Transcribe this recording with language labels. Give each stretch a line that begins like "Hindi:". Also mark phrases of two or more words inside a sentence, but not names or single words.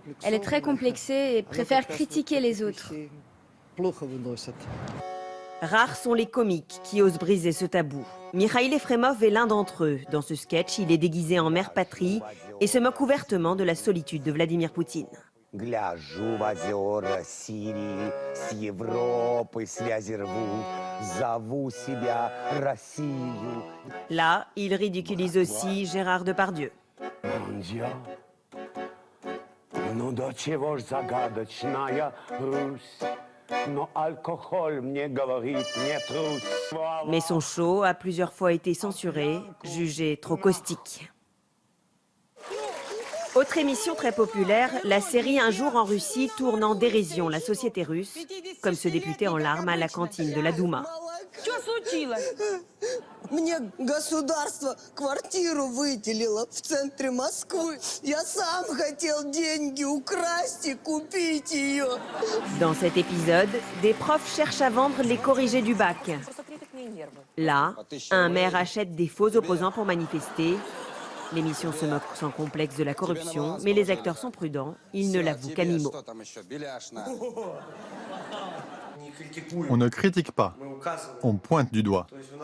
French: Elle est très complexée et préfère critiquer les autres. Rares sont les comiques qui osent briser ce tabou. Mikhail Efremov est l'un d'entre eux. Dans ce sketch, il est déguisé en mère patrie et se moque ouvertement de la solitude de Vladimir Poutine.
Russian: Гляжу в озера Сирии, с Европой связи рву, зову себя Россию.
French: Là, il ridiculise aussi Gérard Depardieu.
Russian: Ну до чего ж загадочная Русь, но алкоголь мне говорит не трусь.
French: Mais son show a plusieurs fois été censuré, jugé trop caustique. Autre émission très populaire, la série Un jour en Russie tourne en dérision la société russe, comme ce député en larmes à la cantine de la Douma.
Russian: Мне государство квартиру выделило в центре Москвы. Я сам хотел деньги украсть и купить ее.
French: Dans cet épisode, des profs cherchent à vendre les corrigés du bac. Là, un maire achète des faux opposants pour manifester. L'émission se moque sans complexe de la corruption, mais les acteurs sont prudents, ils ne l'avouent qu'à mi-mot. On ne critique pas, on pointe du doigt.